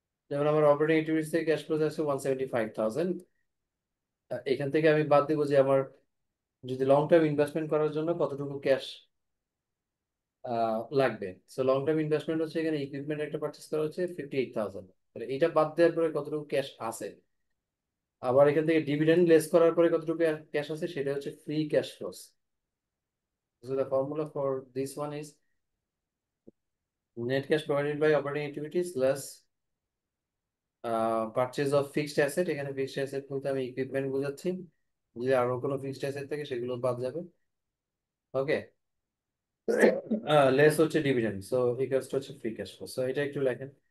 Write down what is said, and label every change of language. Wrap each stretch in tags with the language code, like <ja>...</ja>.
<bn>যেমন আমার operating activities থেকে ক্যাশ ফ্লো আছে 175,000, এখান থেকে আমি বাদ দেবো যে আমার যদি লং টার্ম ইনভেস্টমেন্ট করার জন্য কতটুকু ক্যাশ লাগবে। সো লং টার্ম ইনভেস্টমেন্ট হচ্ছে এখানে ইকুইপমেন্ট একটা পারচেস করা হচ্ছে 58,000, তাহলে এটা বাদ দেওয়ার পরে কতটুকু ক্যাশ আছে। আবার এখান থেকে ডিভিডেন্ড লেস করার পরে কতটুকু ক্যাশ আছে, সেটা হচ্ছে free cash flows.</bn> <en>So the formula for this one is net cash provided by operating activities less purchase of fixed asset.</en> <bn>এখানে ফিক্সড অ্যাসেট বলতে আমি ইকুইপমেন্ট বোঝাচ্ছি, যদি আরো কোনো ফিক্সড অ্যাসেট থাকে সেগুলো বাদ যাবে। ওকে, লেস হচ্ছে ডিভিডেন্ড, সো ইকুয়ালস টু হচ্ছে ফ্রি ক্যাশ ফ্লো। সো এটা একটু লেখেন।</bn>